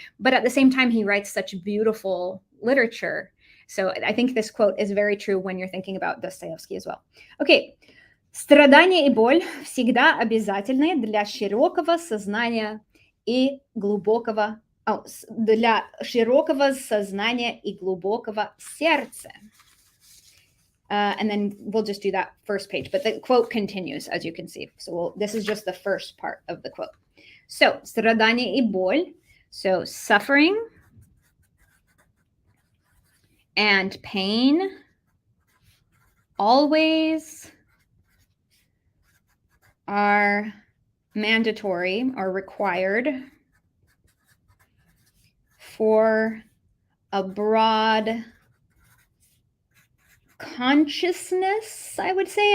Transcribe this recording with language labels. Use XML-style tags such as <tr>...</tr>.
<en>But at the same time, he writes such beautiful literature. So I think this quote is very true when you're thinking about Dostoevsky as well. Okay.</en> <ru>Страдание и боль всегда обязательны для широкого сознания и глубокого для широкого сознания и глубокого сердца.</ru> <en>And then we'll just do that first page. But the quote continues, as you can see. So this is just the first part of the quote.</en> <ru>So, страдание и боль.</ru> <en>So, suffering and pain always are mandatory or required for a broad consciousness, I would say.</en>